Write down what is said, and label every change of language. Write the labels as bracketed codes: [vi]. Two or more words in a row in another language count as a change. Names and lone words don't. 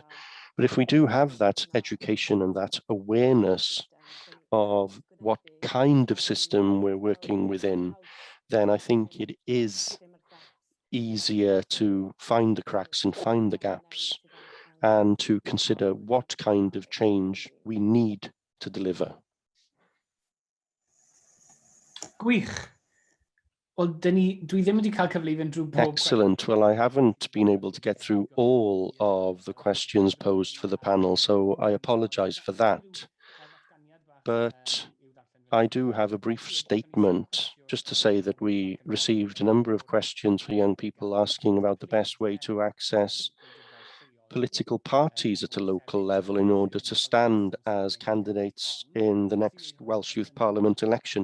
[en] But if we do have that education and that awareness of what kind of system we're working within, then I think it is easier to find the cracks and find the gaps and to consider what kind of change we need to deliver. [cy] Gwych. Wel, dwi ddim wedi cael cyfle i fynd drwy pob [en] Excellent. Well, I haven't been able to get through all of the questions posed for the panel, so I apologize for that. But I do have a brief statement just to say that we received a number of questions for young people asking about the best way to access political parties at a local level in order to stand as candidates in the next Welsh Youth Parliament election.